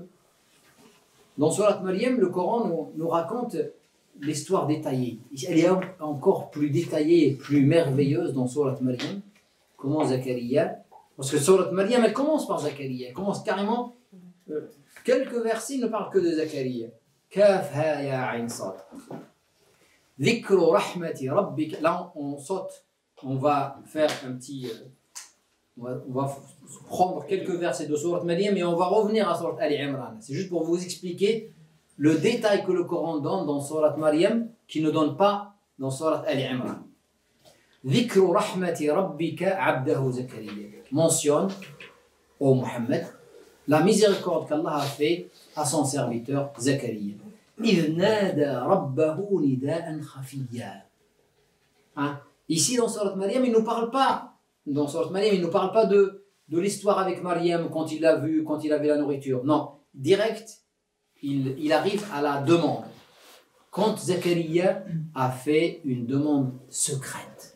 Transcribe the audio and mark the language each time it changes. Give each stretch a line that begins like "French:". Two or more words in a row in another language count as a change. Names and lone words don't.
French: Dans Surat Maryam, le Coran nous raconte l'histoire détaillée. Elle est encore plus détaillée et plus merveilleuse dans Surat Maryam. Comment Zakaria, parce que Surat Maryam, elle commence par Zakaria, elle commence carrément, quelques versets ne parlent que de Zakaria.
Arabic: كاف ها يا عين صاد. ذكر رحمة ربك.
French: Là, on saute, on va faire un petit... on va prendre quelques versets de Surat Maryam et on va revenir à Surat Ali Imran. C'est juste pour vous expliquer le détail que le Coran donne dans Surat Maryam qui ne donne pas dans Surat Ali Imran.
Arabic: ذكر رحمة ربك عبده زكريا.
French: Mentionne, ô Muhammad, la miséricorde qu'Allah a fait à son serviteur Zakaria.
Arabic: إِذْ نَادَى رَبَّهُ نِدَاءً خَفِيًّا.
French: Ici dans Surat Maryam, il ne nous parle pas. Dans Surat Maryam, il ne nous parle pas de l'histoire avec Maryam quand il l'a vue, quand il avait la nourriture. Non, direct, il arrive à la demande. Quand Zakaria a fait une demande secrète.